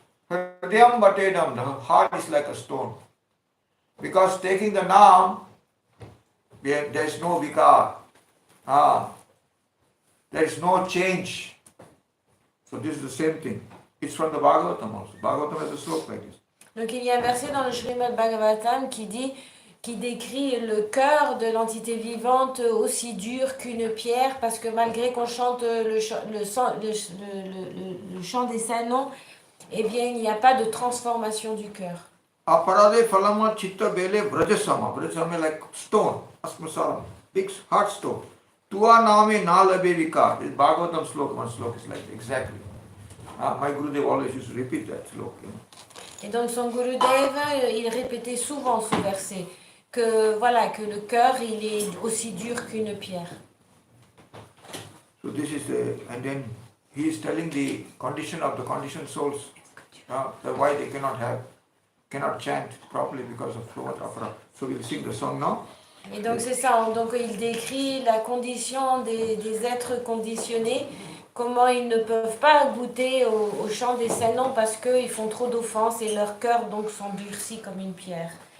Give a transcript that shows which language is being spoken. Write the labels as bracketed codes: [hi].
[en] Hridayam batedam, the heart is like a stone. Because taking the naam, there is no vikar. There is no change. So this is the same thing. It's from the Bhagavatam also. Bhagavatam has a sloka like this. [fr] Donc il y a un verset dans le Srimad Bhagavatam qui décrit le cœur de l'entité vivante aussi dur qu'une pierre, parce que malgré qu'on chante le chant des salons, eh bien il n'y a pas de transformation du cœur. [bn] Aparade falama chitta bele vrajasama. [en] Vrajasama like stone, asmasaram, big hard stone. [bn] Tua name nalabe vikar. [en] This Bhagavatam sloka, one sloka is like exactly. My Gurudev always used to repeat that sloka. [fr] Et donc son Gurudev, il répétait souvent ce verset. Que le cœur il est aussi dur qu'une pierre. [en] So this is and then he is telling the condition of the conditioned souls, why they cannot chant properly because of so much apara. So we'll sing the song now. [fr] Et donc c'est ça, donc il décrit la condition des êtres conditionnés, comment ils ne peuvent pas goûter au chant des salons parce qu'ils font trop d'offenses et leur cœur donc s'endurcit comme une pierre.